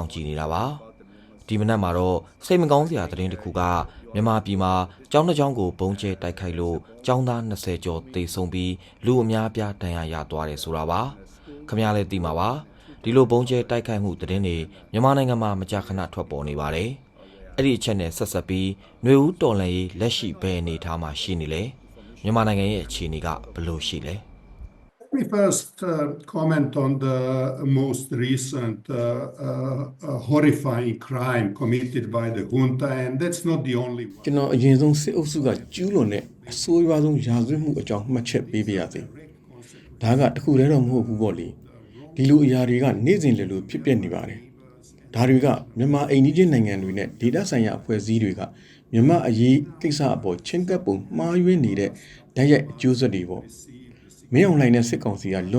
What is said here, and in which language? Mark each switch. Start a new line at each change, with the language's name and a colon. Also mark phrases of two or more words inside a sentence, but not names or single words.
Burmese: င့်ကြည့်နေတာပါဒီမနက်မှာတော့စိတ်မကောင်းစရာသတင်းတစ်ခုကမြန်မာပြည်မှာကျောင်းတစ်ကျောင်းကိုပုံကျဲတိုက်ခိုက်လို့ကျောင်းသား20ကျော်သေဆုံးပြီးလူအများအပြားဒဏ်ရာရသွားတယ်ဆိုတာပါခင်ဗျားလည်းသိမှာပါဒီလိုပုံကျဲတိုက်ခိုက်မှုသတင်းတွေမြန်မာနိုင်ငံမှာမကြာခဏထွက်ပေါ်နေပါတယ်အဲ့ဒီအချက်နဲ့ဆက်ဆက်ပြီးຫນွေဦးတော်လှန်ရေးလက်ရှိဘယ်အနေထားမှာရှိနေလဲမြန်မာနိုင်ငံရဲ့အခြေအနေကဘယ်လိုရှိလဲ
English: Let me first comment on the most recent horrifying crime committed by the junta, and that's not the only one.
Burmese: ကျွန်တော်အရင်ဆုံးစစ်အုပ်စုကကျူးလွန်တဲ့အဆိုးရွားဆုံးရာဇဝတ်မှုအကြောင်းမှတ်ချက်ပေးပါရစေ။ဒါကတခုတည်းတော့မဟုတ်ဘူးပေါ့လေ။ဒီလိုအရာတွေကနေ့စဉ်လိုဖြစ်ပျက်နေပါတယ်။ဒါတွေကမြန်မာအိမ်နီး ချင်းနိုင်ငံတွေနဲ့ဒေသဆိုင်ရာအဖွဲ့အစည်းတွေကမြန်မာအရေးကိစ္စအပေါ်ချင်းကပ်ပုံမှားယွင်းနေတဲ့ဓာတ်ရိုက်အကျိုးဆက်တွေပေါ့။မင်းအောင်လှိုင်နဲ့စစ်ကောင်စီကလွ